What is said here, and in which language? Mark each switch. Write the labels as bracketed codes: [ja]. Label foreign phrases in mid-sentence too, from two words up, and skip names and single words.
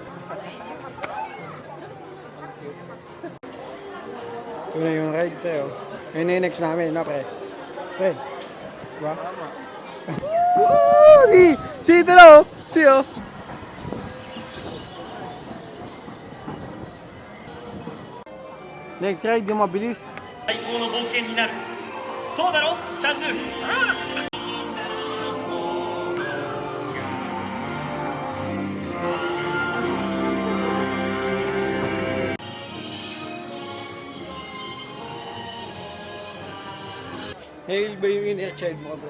[tl] Ito na yung ride, pre. Oh. Yun na yung next namin, no, pre? Pre. Diba? Tama. Woo! Si ito na, oh. Si, oh. Next ride, yung mabilis. [ja] 最高の冒険になるそうだろチャンドゥ [tl] Hail ba yung [en] inner child [tl] mo, bro?